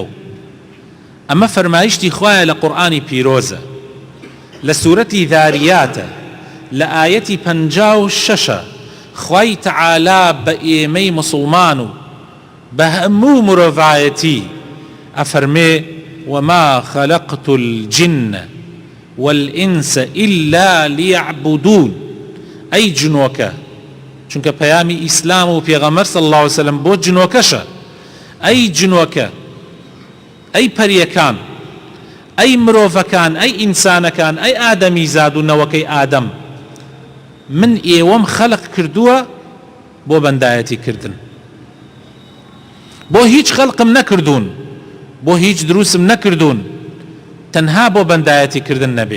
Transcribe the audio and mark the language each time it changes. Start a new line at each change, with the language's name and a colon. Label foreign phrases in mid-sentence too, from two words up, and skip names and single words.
Central Kurdish: ئەمە فەرمایشتی خوایە لە قورئانی پیرۆزە، لە سوورەتی ذاریاتە، لە ئاەتی 56 خوای تەعالا بە ئێمەی موسڵمان و بە هەموو مرۆڤایەتی ئەفەرمێ
Arabic: وما خلقت الجن والإنس إلا ليعبدون.
Central Kurdish: أي جنوكا چونکە پەیامی ئیسلام و پێغەمبەر
Arabic: صلی الله عليه وسلم
Central Kurdish: بۆ جنۆکەشە. ئەی جنۆکە، ئەی پەریەکان، ئەی مرۆڤەکان، ئەی ئینسانەکان، ئەی ئادەمی زاد و نەوەکەی ئادەم، من ئێوەم خەلق کردووە بۆ بەندایەتی کردن، بۆ هیچ خەڵقم نەکردوون، بۆ هیچ دروسم نەکردوون، تەنها بۆ بەندایەتی کردن نەبێ.